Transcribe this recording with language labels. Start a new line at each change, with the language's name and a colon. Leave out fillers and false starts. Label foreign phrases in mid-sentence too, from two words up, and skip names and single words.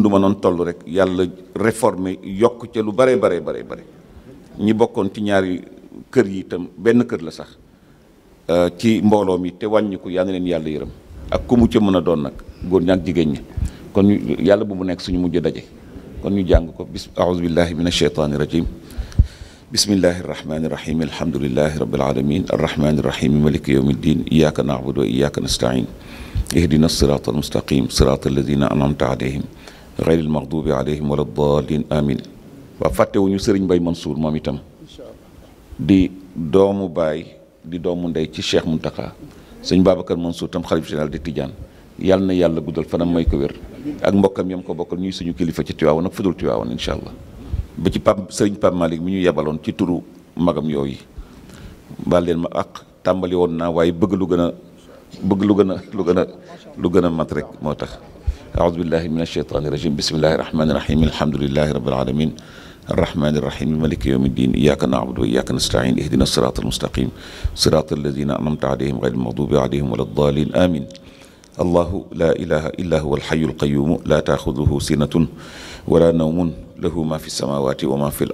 Wolof: ma noon toll rek yàlla réformer yokk ca lu bare ñi bokkoon ci ñaari kër yi itam benn kër la sax ci mbooloo mi te wàññiku yal na leen yàlla yërëm ak ku mu ca mën a doon nag góor ñi ak jigéen ñi kon yàlla bu mu nekk suñu mujj daje kon ñu jàng ko
Arabic: أعوذ بالله من الشيطان الرجيم بسم الله الرحمن الرحيم الحمد لله رب العالمين الرحمن الرحيم مالك يوم الدين إياك نعبد وإياك نستعين اهدنا الصراط المستقيم صراط الذين أنعمت عليهم غير المغضوب عليهم ولا الضالين آمين waa
Wolof: fàttewuñu sëriñ Mbay Mansour moom itam di doomu baay di doomu ndey ci Cheikh Mountakha sëñ Babacar Mansour tam xalif général de Tidiane yàlla na yàlla guddal fanam may ko wér ak mbokkam yam ko bokkal ñuy suñu kilifa ci Tiwaawan ak fudul Tiwaawan
Arabic: إن شاء الله
Wolof: ba ci sëriñ Pape Malick mi ñu yebaloon ci turu magam yooyu baal leen ma ak tàmbali woon naa waaye bëgg lu gën a mat rek moo tax
Arabic: أعوذ بالله من الشيطان الرجيم بسم الله الرحمن الرحيم الحمد لله رب العالمين الرحمن الرحيم مالك يوم الدين إياك نعبد وإياك نستعين اهدنا الصراط المستقيم صراط الذين أنعمت عليهم غير المغضوب عليهم ولا الضالين آمين الله لا إله إلا هو الحي القيوم لا تأخذه سنة ولا نوم له ما في السماوات وما في